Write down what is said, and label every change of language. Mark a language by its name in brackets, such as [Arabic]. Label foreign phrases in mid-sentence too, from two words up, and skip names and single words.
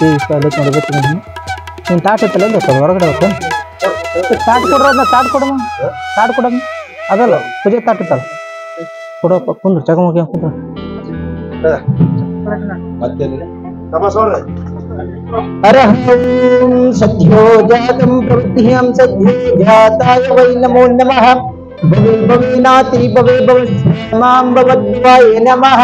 [Kannada] ನೋಡಿ ನೀನು ತಾಟ್ ಇತ್ತಲ್ಲ ಹೊರಗಡೆ ಹೋಗ್ತ ತಾಟ್ ಕೊಡ್ರ ತಾಟ್ ಕೊಡಮ್ಮ ತಾಟ್ ಕೊಡಮ್ಮ ಅದಲ್ಲ ಪೂಜೆ ತಾಟ್ ಇತ್ತಲ್ಲ ಕೊಡಪ್ಪ ಕುಂದ್ರು ಚಗಮಗಿ ಕುಂದ್ರು [Sanskrit] अरहं सद्यो जातं प्रवृत्तिं सद्यो जाताय वै नमो नमः। भवे भवेनाति भवे भवस्मां भवद्वाय नमः।